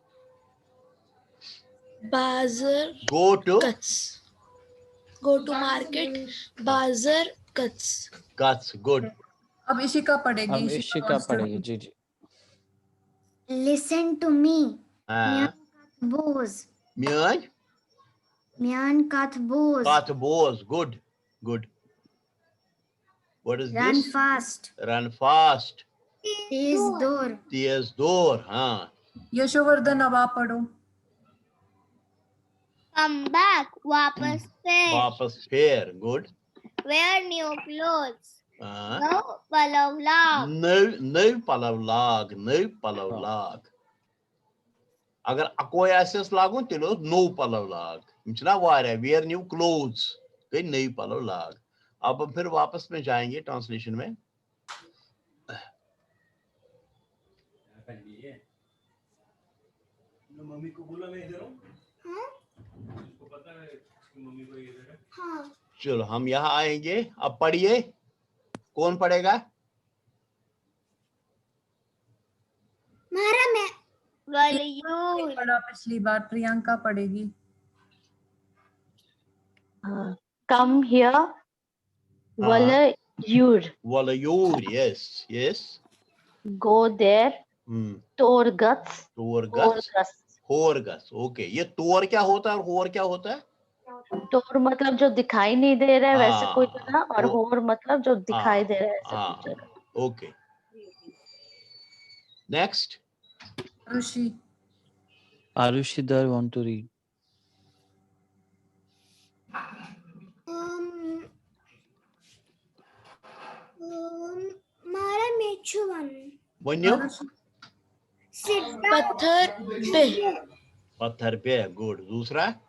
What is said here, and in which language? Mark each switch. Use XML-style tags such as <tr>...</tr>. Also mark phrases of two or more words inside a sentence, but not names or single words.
<ks>बाजार</ks> <en>go to</en> <ks>मार्केट. बाजार कट्स. कट्स. गुड.</ks> <hi>अब इशिका पढ़ेगी. अब इशिका पढ़ेगी. जी जी.</hi> <en>listen to me.</en> <hi>हाँ.</hi> <ks>बोज म्यान म्यान काथ बोज. काथबोज.</ks> <en>Good. Good. What is रन this? फास्ट. Run fast.</en> <hi>तेज दौड़. तेज दौड़. हाँ. यशोवर्धन अब आप पढ़ो.</hi> <en>come back.</en> <hi>वापस से.</hi> <ks>वापस फेर. गुड.</ks> <en>wear new clothes.</en> <hi>हाँ.</hi> <ks>नो पलव लाग. नव पलव लाग. नव पलव लाग. अगर कोई ऐसे लागू तेलो नो पलव लाग. मिचना वारे.</ks> <en>wear new clothes.</en> <ks>कहीं नई पलव लाग.</ks> <hi>अब हम फिर वापस में जाएंगे ट्रांसलेशन में. मम्मी को बोला मैं इधर हूँ. उसको पता है कि मम्मी को इधर है. हाँ. चलो हम यहाँ आएंगे. अब पढ़िए. कौन पढ़ेगा?</hi> <ks>मारा मैं. वलयूर.</ks> <hi>पढ़ा पिछली बार. प्रियंका पढ़ेगी.</hi> <en>Come here.</en> <ks>Walayur. Walayur.</ks> <en>Yes. Yes.</en> <ks>Go there. Torguts. Torguts. Horgus.</ks> <en>Okay.</en> <hi>ये तोर क्या होता है और होर क्या होता है? तोर मतलब जो दिखाई नहीं दे रहा है वैसे कोई जगह, और होर मतलब जो दिखाई दे रहा है ऐसे कोई जगह.</hi> <en>Okay. Next.</en> <hi>आरुषि.</hi> <en>Arushi Dar want to read.</en> <ks>मारा मेचू वन. वन्यो.</ks> <hi>पत्थर पे. पत्थर पे. गुड. दूसरा.</hi>